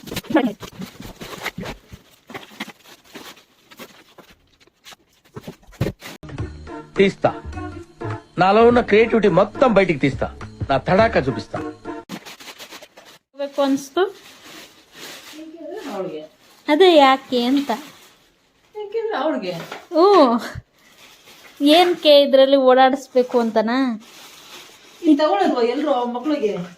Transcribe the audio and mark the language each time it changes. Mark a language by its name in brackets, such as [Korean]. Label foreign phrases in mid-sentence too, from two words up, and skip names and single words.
[Telugu] తీస్తా, నాలో ఉన్న క్రియేటివిటీ మొత్తం బయటికి తీస్తా, నా తడాక చూపిస్తా. [Kannada] ಅನ್ಸ್ತು ಅದೇ ಯಾಕೆ ಅಂತ. ಅವಳಿಗೆ ಏನಕ್ಕೆ ಇದ್ರಲ್ಲಿ ಓಡಾಡಿಸ್ಬೇಕು ಅಂತನಾ? ತಗೊಳ್ಳಲ್ವಾ ಎಲ್ರು ಮಕ್ಳಿಗೆ?